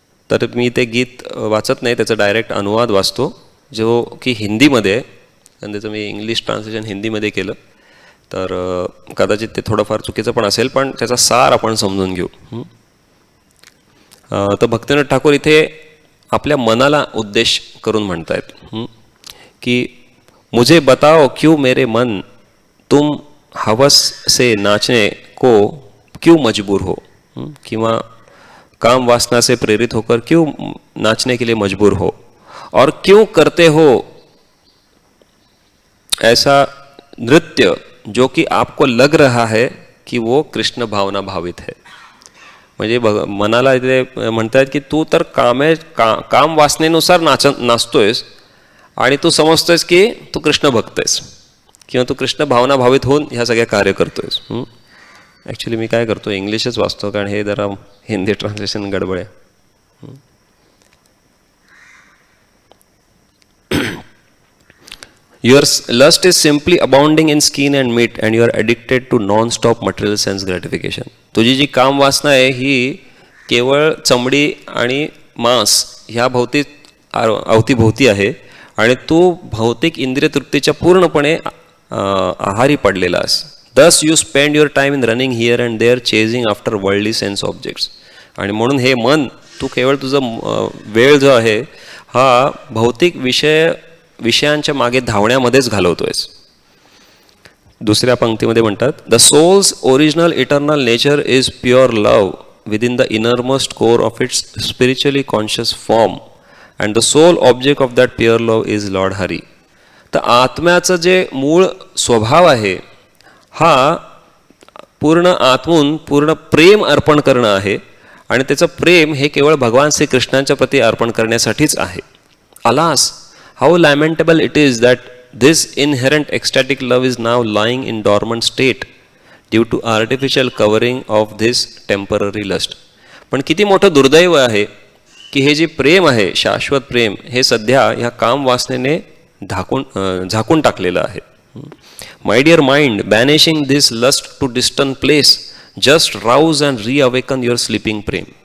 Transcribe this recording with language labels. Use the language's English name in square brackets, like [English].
[Marathi] तर मी ते गीत वाचत नाही, त्याचा डायरेक्ट अनुवाद वाचतो जो की हिंदीमध्ये आहे, आणि त्याचं मी इंग्लिश ट्रान्सलेशन हिंदीमध्ये केलं. तर कदाचित ते थोडंफार चुकीचं पण असेल, पण त्याचा सार आपण समजून घेऊ. तर भक्तिविनोद ठाकूर इथे आपल्या मनाला उद्देश करून म्हणतायत की [Hindi] मुझे बताओ क्यों मेरे मन तुम हवस से नाचने को क्यों मजबूर हो, किंवा काम वासना से प्रेरित होकर क्यों नाचने के लिए मजबूर हो, और क्यों करते हो ऐसा नृत्य जो कि आपको लग रहा है कि वो कृष्ण भावना भावित है. [Marathi] म्हणजे मनाला इथे म्हणतात की तू तर काम वासनेनुसार नाचतोयस आणि तू समजतोयस की तू कृष्ण भक्त आहेस किंवा तू कृष्ण भावना भावित होऊन ह्या सगळ्या कार्य करतोयस. ॲक्च्युली मी काय करतो, इंग्लिशच वाचतो, कारण हे जरा हिंदी ट्रान्सलेशन गडबड आहे. [English] Your lust is simply abounding in skin and meat and you are addicted to non-stop material sense gratification. [Marathi] तुझी जी काम वासना आहे ही केवळ चमडी आणि मांस ह्या अवतीभोवती आहे आणि तू भौतिक इंद्रिय तृप्तीच्या पूर्णपणे आहारी पडलेला आहेस. [English] Thus you spend your time in running here and there chasing after worldly sense objects. [Marathi] आणि म्हणून हे मन तू केवळ तुझं वेळ जो आहे हा भौतिक विषयांच्या मागे धावण्यामध्येच घालवतोयस. दुसऱ्या पंक्तीमध्ये म्हणतात, [English] The soul's original eternal nature is pure love within the innermost core of its spiritually conscious form and the soul object of that pure love is Lord Hari. [Marathi] तर आत्म्याचं जे मूळ स्वभाव आहे हा पूर्ण आतून पूर्ण प्रेम अर्पण करणं आहे आणि त्याचं प्रेम हे केवळ भगवान श्रीकृष्णांच्या प्रती अर्पण करण्यासाठीच आहे. [English] Alas, how lamentable it is that this inherent ecstatic love is now lying in dormant state due to artificial covering of this temporary lust. [Marathi] पण किती मोठं दुर्दैव आहे की हे जे प्रेम आहे, शाश्वत प्रेम, हे सध्या ह्या काम वासनेने झाकून टाकलेलं आहे. [English] My dear mind, banishing this lust to distant place just rouse and reawaken your sleeping प्रेम.